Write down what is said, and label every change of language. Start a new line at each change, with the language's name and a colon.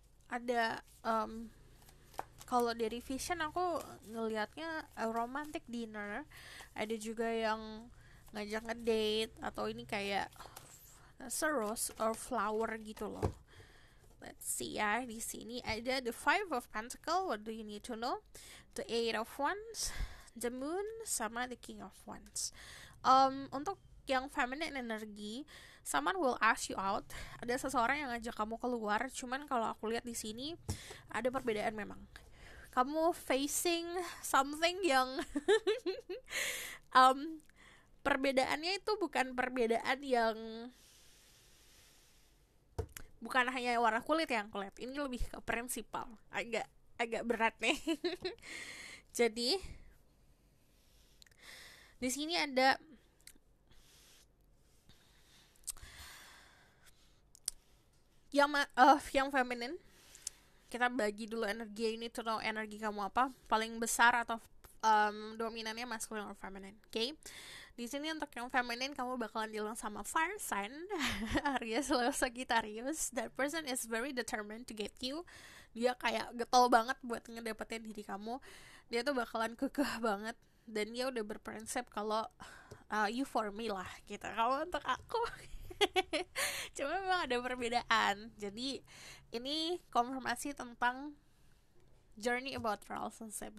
Indonesian: Ada kalau dari vision aku ngelihatnya romantic dinner, ada juga yang ngajak ngedate, atau ini kayak
English: rose or flower
Indonesian: gitu loh.
English: Let's see
Indonesian: ya, di sini ada
English: the 5 of Pentacle, what do you need to know? The 8 of Wands, the Moon, sama the King of Wands.
Indonesian: Untuk yang
English: feminine energy, someone will ask you out.
Indonesian: Ada seseorang yang ngajak kamu keluar, cuman kalau aku lihat di sini ada perbedaan memang. kamu facing something yang perbedaannya itu bukan perbedaan yang bukan hanya warna kulit yang aku lihat, ini lebih ke prinsipal, agak berat nih. Jadi di sini ada yang feminin. Kita bagi dulu energi ini,
English: to know
Indonesian: energi kamu apa, paling besar atau dominannya masculine or feminine. Oke. Di sini untuk yang feminine kamu bakalan dealing sama fire sign, Aries, Leo, Sagittarius.
English: That person is very determined to get you.
Indonesian: Dia kayak getol banget buat ngedapetin diri kamu. Dia tuh bakalan kekeh banget, dan dia udah berprinsip kalau
English: you for me
Indonesian: lah gitu, kamu untuk aku. Cuma memang ada perbedaan. Jadi ini konfirmasi tentang
English: journey about relationship.